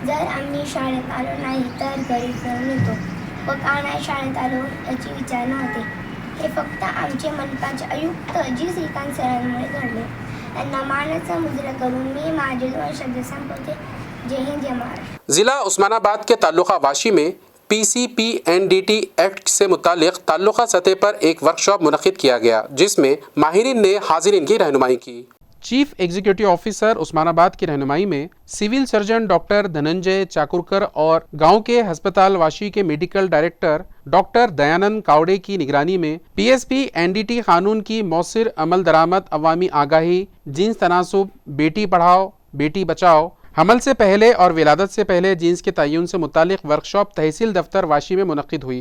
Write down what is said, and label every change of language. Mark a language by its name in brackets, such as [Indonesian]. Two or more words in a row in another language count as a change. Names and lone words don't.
[Marathi] जर आम्ही शाळेत आलो नाही तर घरी जाऊन येतो व का नाही शाळेत आलो याची विचार नव्हते। हे फक्त आमचे मनपाचे आयुक्त जी श्रीकांत सरांमुळे घडले। त्यांना मानाचा मुजरा करून मी माझे 2 शब्द संपवते। जय हिंद, जय महाराष्ट्र। [Urdu] ضلع عثمان کے تعلقہ واشی میں PCPNDT ایکٹ سے متعلق تعلقہ سطح پر ایک ورکشاپ منعقد کیا گیا، جس میں ماہرین نے حاضرین کی رہنمائی کی۔ چیف ایگزیکٹو آفیسر عثمان آباد کی رہنمائی میں سول سرجن ڈاکٹر دھننجے چاکورکر اور گاؤں کے ہسپتال واشی کے میڈیکل ڈائریکٹر ڈاکٹر دیانند کاوڑے کی نگرانی میں PSPNDT قانون کی مؤثر عمل درآمد، عوامی آگاہی، جنس تناسب، بیٹی پڑھاؤ بیٹی بچاؤ، حمل سے پہلے اور ولادت سے پہلے جنس کے تعین سے متعلق ورکشاپ تحصیل دفتر واشی میں منعقد ہوئی۔